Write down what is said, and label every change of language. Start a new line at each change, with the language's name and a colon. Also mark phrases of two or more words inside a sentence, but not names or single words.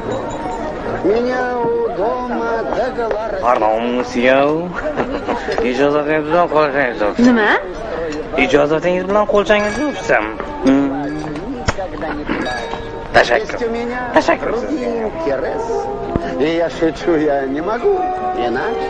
Russian: Меня у дома догола...
Uzbek: Pardon, ijozatingiz bilan qo'lchangizni o'psam. Nima? Ijozatingiz bilan qo'lchangizni o'psam.
Russian: Есть у меня другие интересы. И я шучу, я не могу иначе.